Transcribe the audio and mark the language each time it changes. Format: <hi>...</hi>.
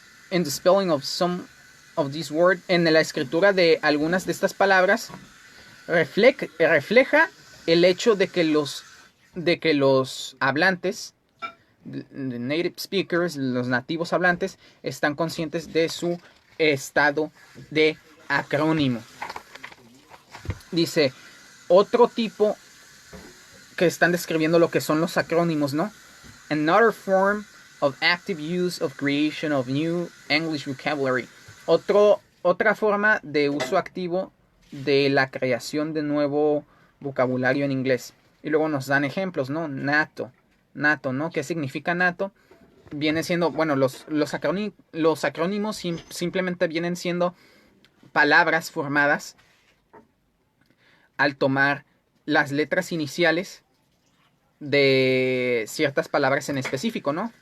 <en>the spelling of some of these words,</en> <es>en la escritura de algunas de estas palabras, refleja el hecho de que los hablantes,</es> <en>the native speakers,</en> <es>los nativos hablantes, están conscientes de su estado de acrónimo. Dice, otro tipo que están describiendo lo que son los acrónimos, ¿no?</es> <en>Another form of active use of creation of new English vocabulary.</en> <es>Otra forma de uso activo de la creación de nuevo vocabulario en inglés. Y luego nos dan ejemplos, ¿no? Nato, ¿no? ¿Qué significa nato? Viene siendo, bueno, los acrónimos simplemente vienen siendo palabras formadas al tomar las letras iniciales de ciertas palabras en específico, ¿no?</es>